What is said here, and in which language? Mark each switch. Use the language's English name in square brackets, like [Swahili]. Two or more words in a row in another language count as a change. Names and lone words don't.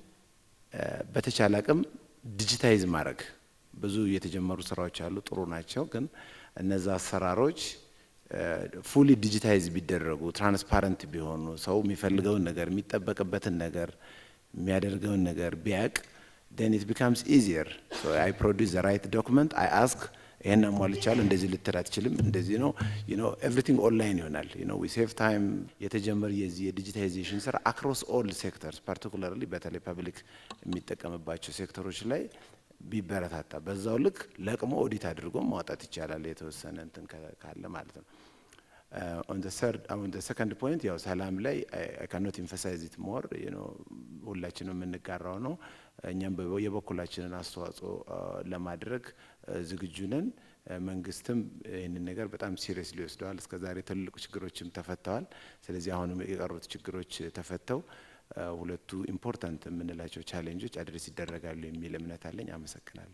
[Amharic] በተቻለ አቅም ዲጂታይዝ ማድረግ። ብዙ የተጀመሩ ስራዎች አሉ፣ ጥሩ ናቸው። ግን እነዛ አሰራሮች [English] fully digitize [Amharic] ቢደረጉ፣ ትራንስፓረንት ቢሆኑ፣ ሰው የሚፈልገውን ነገር የሚጠበቅበትን ነገር የሚያደርገውን ነገር ቢያቅ [English] then it becomes easier. So I produce the right document, I ask [Amharic] ይሄን አሟልቻለሁ፣ እንደዚህ ልትል አትችልም፣ እንደዚህ ነው [English] everything online ይሆናል። we save time። [Amharic] የተጀመረ የዚህ የዲጂታይዜሽን ስራ [English] across all sectors particularly [Amharic] በተለይ ፐብሊክ የሚጠቀምባቸው ሴክተሮች ላይ ቢበረታታ በዛው ልክ ለቅሞ ኦዲት አድርጎ ማውጣት ይቻላል የተወሰነ እንትን ካለ ማለት ነው። [English] on the second point [Amharic] ያው ሰላም ላይ [English] I cannot emphasize it more [Amharic] ሁላችንም የምንጋራው ነው። እኛም የበኩላችንን አስተዋጽኦ ለማድረግ ዝግጁ ነን። መንግስትም ይህንን ነገር በጣም ሲሪየስሊ ወስደዋል። እስከዛሬ ትልልቅ ችግሮችም ተፈተዋል። ስለዚህ አሁንም የቀሩት ችግሮች ተፈተው ሁለቱ ኢምፖርታንት የምንላቸው ቻሌንጆች አድሬስ ይደረጋሉ የሚል እምነት አለኝ። አመሰግናለሁ።